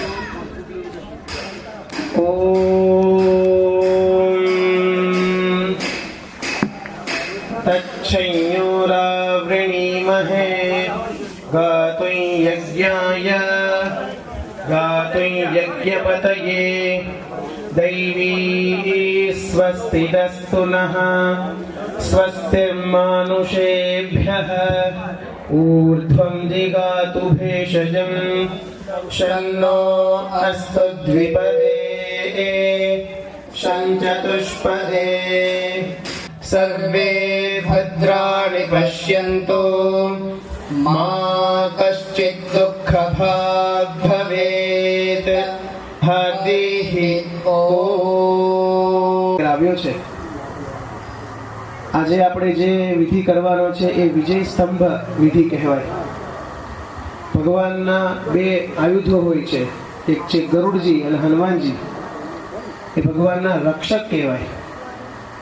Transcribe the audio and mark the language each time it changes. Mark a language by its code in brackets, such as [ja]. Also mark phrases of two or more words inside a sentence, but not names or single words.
[sa] ઓમ તચ્છૈયોરાવૃણીમહે ગાતું યજ્ઞાય ગાતું યજ્ઞપતયે દૈવી સ્વસ્તિરસ્તુ નઃ स्वस्तिर्मानुषेभ्यः ऊर्ध्वं दिगातु भेषजं शन्नो अस्तु द्विपदे शं चतुष्पदे सर्वे भद्राणि पश्यन्तु मा कश्चित् दुःखभाग् भवेत्. हरिः ओम्. [gu] આવ્યો છે આજે આપણે જે વિધિ કરવાનો છે એ વિજય સ્તંભ વિધિ કહેવાય. ભગવાનના બે આયુધો હોય છે, એક છે ગરુડજી અને હનુમાનજી. એ ભગવાનના રક્ષક કહેવાય.